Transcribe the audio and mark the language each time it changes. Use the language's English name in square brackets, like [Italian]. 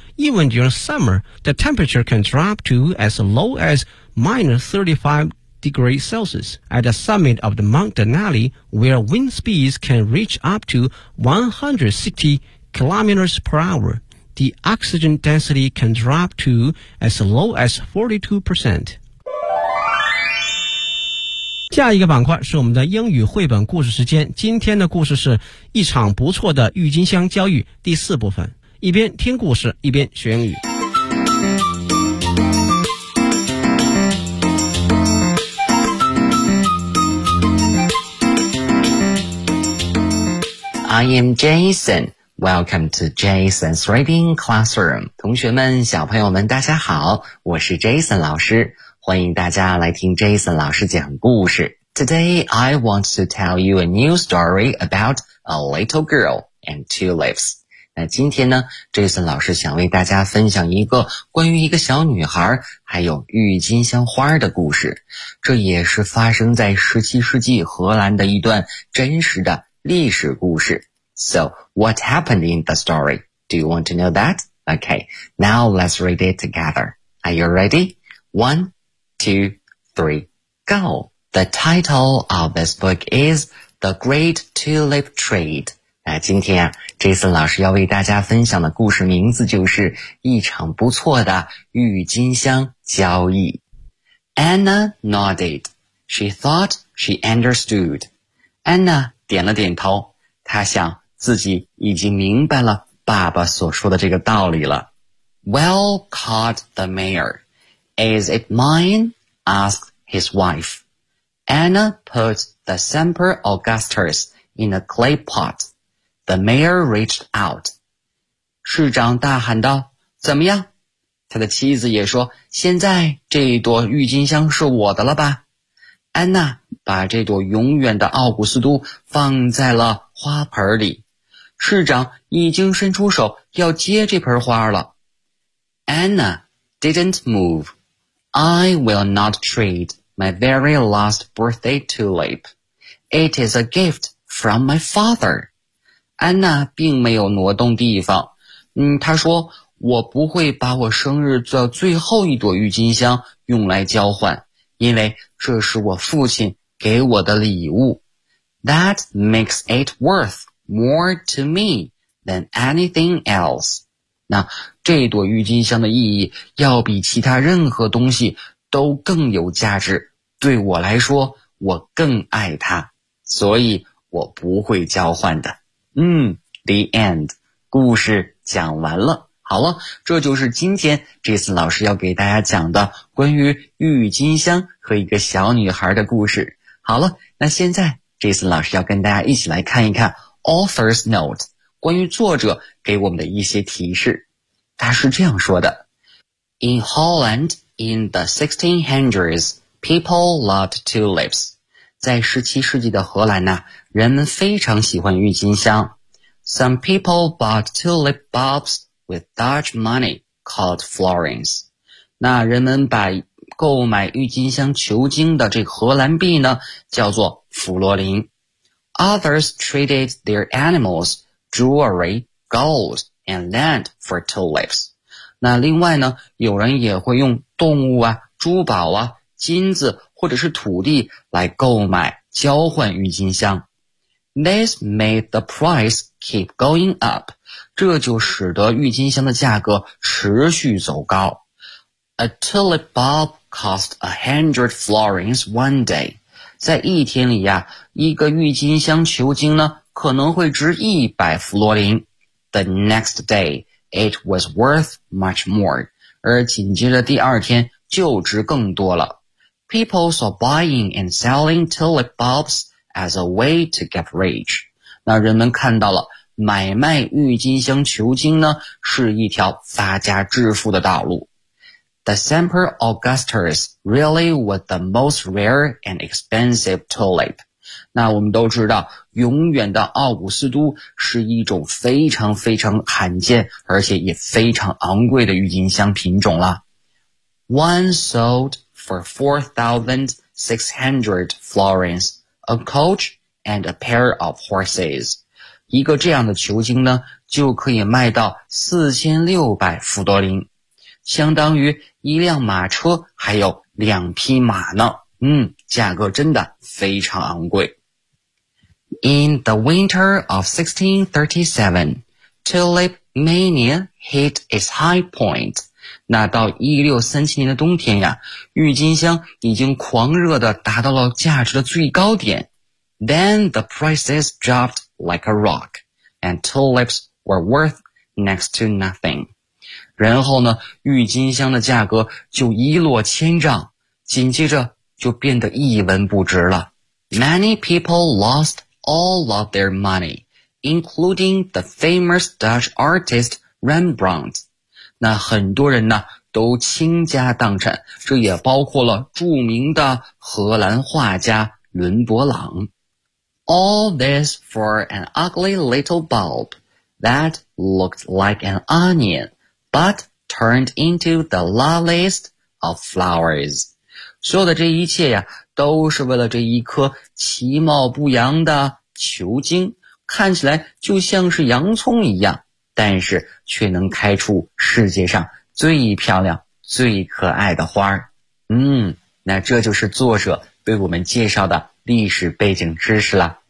[English] Even during summer, the temperature can drop to as low as minus 35 degrees Celsius. At the summit of the Mount Denali, where wind speeds can reach up to 160 kilometers per hour, the oxygen density can drop to as low as 42%. [Chinese] 下一个板块是我们的英语绘本故事时间，今天的故事是一场不错的郁金香交易第四部分，一边听故事一边学英语。 [English] I am Jason, welcome to Jason's Reading Classroom. [Chinese] 同学们小朋友们大家好，我是 Jason 老师，欢迎大家来听 Jason 老师讲故事。 [English] Today, I want to tell you a new story about a little girl and tulips. [Chinese] 那今天呢 ,Jason 老师想为大家分享一个关于一个小女孩还有郁金香花的故事。这也是发生在17世纪荷兰的一段真实的历史故事。 [English] So, what happened in the story? Do you want to know that? Okay, now let's read it together. Are you ready? One, two, three, go! The title of this book is The Great Tulip Trade. [Chinese] 那今天啊 ,Jason 老师要为大家分享的故事名字就是一场不错的郁金香交易。 [English] Anna nodded. She thought she understood. [Chinese] Anna 点了点头，她想自己已经明白了爸爸所说的这个道理了。 [English] Well, called the mayor. Is it mine? Asked his wife. Anna put the Semper Augustus in a clay pot. The mayor reached out. [Chinese] 市长大喊道，怎么样？他的妻子也说，现在这朵郁金香是我的了吧。安娜把这朵永远的奥古斯都放在了花盆里，市长已经伸出手要接这盆花了。 [English] Anna didn't move. I will not treat my very last birthday tulip. It is a gift from my father. [Chinese] 安娜并没有挪动地方，她说，我不会把我生日最后一朵郁金香用来交换，因为这是我父亲给我的礼物。 [English] That makes it worth more to me than anything else. [Chinese] 那这朵郁金香的意义要比其他任何东西都更有价值，对我来说我更爱它，所以我不会交换的。 [English] The end. [Chinese] 故事讲完了。好了，这就是今天这次老师要给大家讲的关于郁金香和一个小女孩的故事。好了，那现在这次老师要跟大家一起来看一看 [English] author's note， [Chinese] 关于作者给我们的一些提示。他是这样说的， [English] In Holland in the 1600s, people loved tulips. [Chinese] 在17世纪的荷兰呢，人们非常喜欢郁金香。 [English] Some people bought tulip bulbsWith Dutch money called florins. [Chinese] 那人们把购买郁金香球茎的这个荷兰币呢叫做弗洛林。 [English] Others traded their animals, jewelry, gold, and land for tulips. [Chinese] 那另外呢，有人也会用动物啊、珠宝啊、金子或者是土地来购买交换郁金香。 [English] This made the price keep going up. [Chinese] 这就使得郁金香的价格持续走高。 [English] A tulip bulb cost 100 florins one day. [Chinese] 在一天里呀，一个郁金香球茎呢，可能会值100弗洛林。 [English] The next day, it was worth much more. [Chinese] 而紧接着第二天就值更多了。 [English] People saw buying and selling tulip bulbs. As a way to get rich. [Chinese] 那人们看到了买卖郁金香球茎呢是一条发家致富的道路。 [English] The Semper Augustus really was the most rare and expensive tulip. [Chinese] 那我们都知道永远的奥古斯都是一种非常非常罕见而且也非常昂贵的郁金香品种了。 [English] One sold for 4,600 florins. A coach and a pair of horses. [Chinese] 一个这样的球茎呢就可以卖到4600弗多林，相当于一辆马车还有两匹马呢。价格真的非常昂贵。 [English] In the winter of 1637, tulip mania hit its high point. [Chinese] 那到1637年的冬天呀，郁金香已经狂热地达到了价值的最高点。 [English] Then the prices dropped like a rock, and tulips were worth next to nothing. [Chinese] 然后呢，郁金香的价格就一落千丈，紧接着就变得一文不值了。 [English] Many people lost all of their money, including the famous Dutch artist Rembrandt. [Chinese] 那很多人呢，都倾家荡产，这也包括了著名的荷兰画家伦勃朗。 [English] All this for an ugly little bulb that looked like an onion, but turned into the loveliest of flowers. [Chinese] 所有的这一切呀，都是为了这一颗其貌不扬的球茎，看起来就像是洋葱一样，但是却能开出世界上最漂亮、最可爱的花。那这就是作者为我们介绍的历史背景知识了。